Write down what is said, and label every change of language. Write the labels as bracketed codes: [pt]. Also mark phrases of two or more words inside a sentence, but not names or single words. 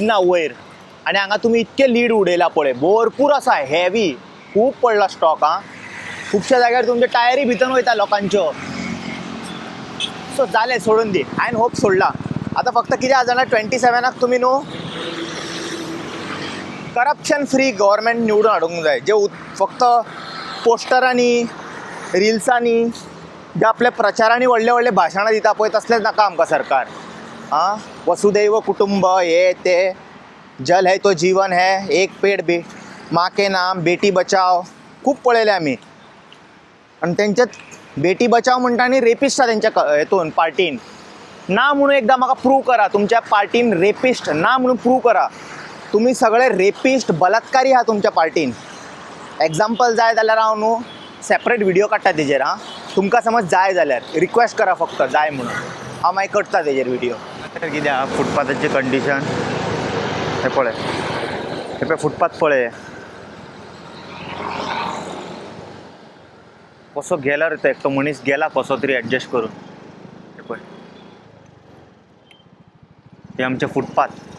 [kok] ना वयर आनी हांगा तुमी इतके लीड उडयला पळय भरपूर आसा हेवी खूब पडला स्टॉक आं खुबश्या जाग्यार तुमचे टायरी भितर वयता लोकांच्यो सो जालें सोडून दी हांवें होप सोडला आतां फक्त कितें आसा जाणा 27 तुमी न्हू [en] corruption free government [kok] निवडून हाडूंक जाय जे फक्त पोस्टरांनी रिल्सांनी जे आपल्या प्रचारांनी व्हडले व्हडले भाशणां दिता पळय तसलेच नाका आमकां सरकार आं वसुदैव कुटुंब हे ते [hi] जल है तो जीवन है एक पेड़ बे माँ के नाम बेटी बचाव [kok] खूब पळयले आमी आनी तेंचेच बेटी बचाव म्हणटा आनी रेपिस्ट आसा तेंच्या हेतून पार्टीन ना म्हणून एकदां म्हाका प्रूव करा तुमच्या पार्टीन रेपिस्ट ना म्हणून प्रूव करा तुमी सगळे रेपिस्ट बलात्कारी आहा तुमच्या पार्टीन एग्जाम्पल जाय जाल्यार हांव न्हू [en] separate video [kok] काडटा तेजेर आं तुमकां समज जाय जाल्यार रिक्वेस्ट करा फक्त जाय म्हणून हांव मागीर करता तेजेर व्हिडिओ कितें आहा फुटपाथाची कंडिशन हे पळय फुटपाथ पळय कसो गेला रे तो एकटो मनीस गेला कसो तरी एडजस्ट करून हे पळय हे आमचे फुटपाथ